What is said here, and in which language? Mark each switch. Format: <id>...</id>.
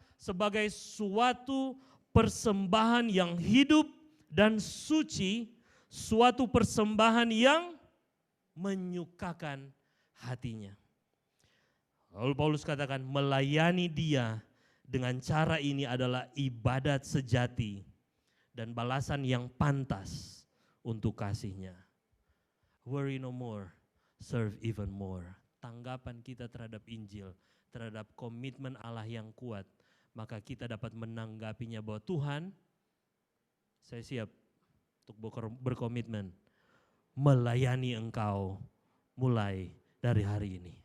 <id>Sebagai suatu persembahan yang hidup dan suci, suatu persembahan yang menyukakan hatinya. Lalu Paulus katakan melayani dia dengan cara ini adalah ibadat sejati dan balasan yang pantas untuk kasihnya.</id> <en>Worry no more, serve even more.</en> <id>Tanggapan kita terhadap Injil, terhadap komitmen Allah yang kuat, maka kita dapat menanggapinya bahwa Tuhan, saya siap untuk berkomitmen melayani Engkau mulai dari hari ini.</id>